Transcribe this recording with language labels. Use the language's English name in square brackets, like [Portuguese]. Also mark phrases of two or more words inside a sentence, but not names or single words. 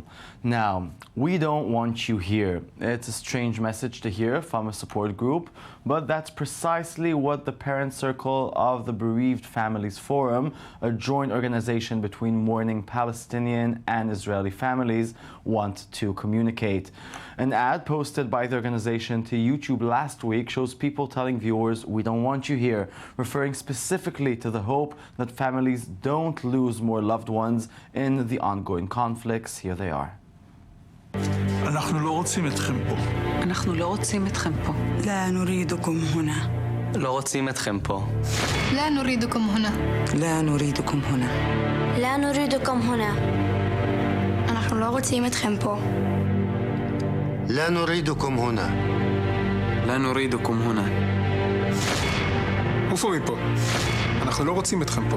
[English] Now, we don't want you here. It's a strange message to hear from a support group, but that's precisely what the Parent Circle of the Bereaved Families Forum, a joint organization between mourning Palestinian and Israeli families, want to communicate. An ad posted by the organization to YouTube last week shows people telling viewers, "We don't want you here," referring specifically to the hope that families don't lose more loved ones in the ongoing conflicts. Here they are. [Hebrew] אנחנו לא רוצים אתכם פה. אנחנו לא רוצים אתכם פה. [Arabic] لا نريدكم هنا. [Hebrew] לא רוצים אתכם פה. [Arabic] لا نريدكم هنا. لا نريدكم هنا. لا نريدكم هنا. [Hebrew] אנחנו לא רוצים אתכם פה. [Arabic] لا نريدكم هنا. لا نريدكم هنا. [Hebrew] עופו מפה. אנחנו לא רוצים אתכם פה.